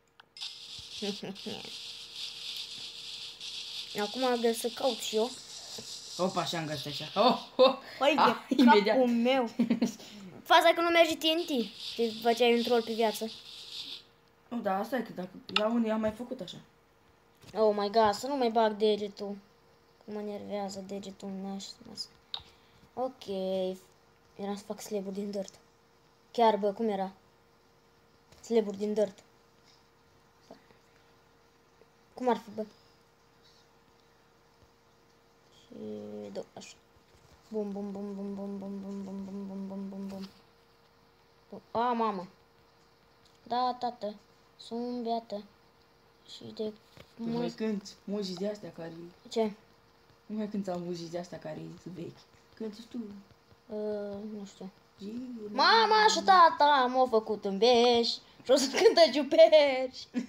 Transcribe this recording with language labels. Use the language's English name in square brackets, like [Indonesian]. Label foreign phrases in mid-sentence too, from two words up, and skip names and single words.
[Romanian] Acum să caut și eu. Opa, și-am găsit așa. Păi, de capul meu. Faza că nu merge TNT. Te făceai un troll pe viață. Nu, da, asta e că dacă la unii am mai făcut așa. [English] Oh my god, [Romanian] să nu mai bag degetul. Mă nervează degetul meu. Ok. Era să fac slaburi din dirt. Chiar, bă, cum era? Slaburi din dirt. Cum ar fi, bă? Și două, așa. Bum, bum, bum, bum, bum, bum, bum, bum, bum, bum, bum, bum, bum. A, mamă. Da, tată. Sunt beată. Și de... Tu mai cânti muzici de astea care... Ce? Nu mai cânti muzici de astea care sunt vechi. Cânti tu. Nu știu. Mama și tata m-au făcut în beș și o să cântă ciuperci.